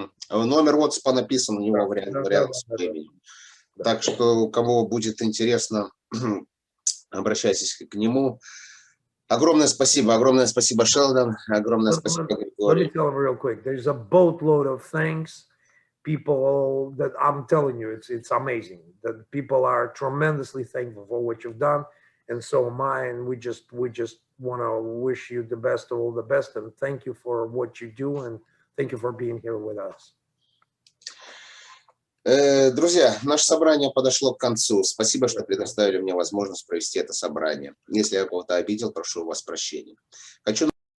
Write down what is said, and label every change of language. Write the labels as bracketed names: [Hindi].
[Russian] Номер WhatsApp написан у него рядом с именем. Так что, кому будет интересно, обращайтесь к нему. Огромное спасибо, Шелдон. Огромное спасибо, Григорий. [English] Let me tell you real quick. There's a boatload of things, people that I'm telling you, it's amazing. That people are tremendously thankful for what you've done, and so am I. And we just want to wish you the best of all the best, and thank you for what you do, and thank you for being here with us. [Russian] Друзья, наше собрание подошло к концу. Спасибо, что предоставили мне возможность провести это собрание. Если я кого-то обидел, прошу у вас прощения. Хочу